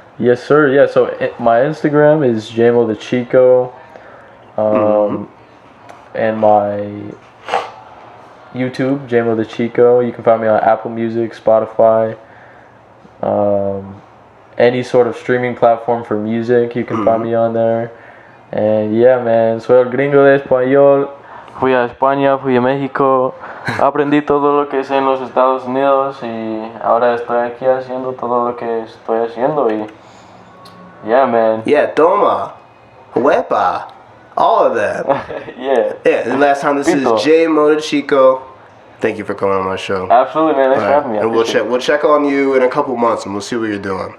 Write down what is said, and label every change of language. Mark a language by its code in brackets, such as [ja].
[en] Yes, sir. Yeah, so my Instagram is Jamo the Chico, and my YouTube, Jamo the Chico. You can find me on Apple Music, Spotify, any sort of streaming platform for music, you can find me on there. And yeah, man, [es] soy el gringo de español. Fui a España, fui a México, aprendí todo lo que sé en los Estados Unidos y ahora estoy aquí haciendo todo lo que estoy haciendo y [en] yeah, man. Yeah, [es] toma, huepa, [en] all of that. Yeah. And last time, this is Jamo the Chico. Thank you for coming on my show. Absolutely, man. Thanks for having me. And we'll check on you in a couple months, and we'll see what you're doing.